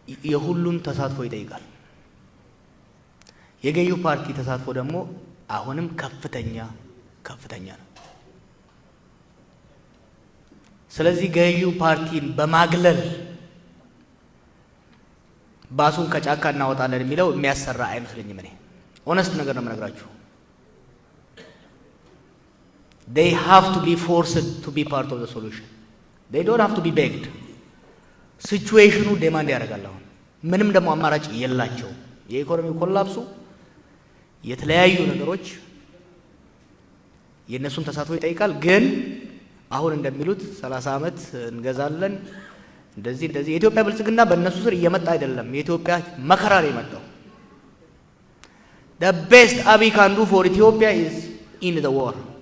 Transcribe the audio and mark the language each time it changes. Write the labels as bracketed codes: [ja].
[am] የሁሉም ተሳትፎ ይጠይቃል። የገዢው ፓርቲ ተሳትፎ ደግሞ አሁንም ከፍተኛ ነው። ስለዚህ ገዢው ፓርቲን በማግለል ባሱን ከጫካ እናወጣለን የሚለው የሚያሰራ አይመስለኝም። እኔ ኦነስት ነገር ነው የምነግራችሁ። [en] they have to be forced to be part of the solution. they don't have to be begged. [am] ሲቹዌሽኑ ዴማንድ ያደርጋል። አሁን ምንም ደግሞ አማራጭ የላቸው። የኢኮኖሚ ኮላፕሱ የተለያዩ ነገሮች የነሱን ተሳትፎ ይጠይቃል። ግን አሁን እንደሚሉት 30 ዓመት እንገዛለን እንደዚህ የኢትዮጵያ ብልጽግና በእነሱ ስር እየመጣ አይደለም። የኢትዮጵያ መከራ ነው የመጣው። [en] the best Abiy can do for Ethiopia is in the war.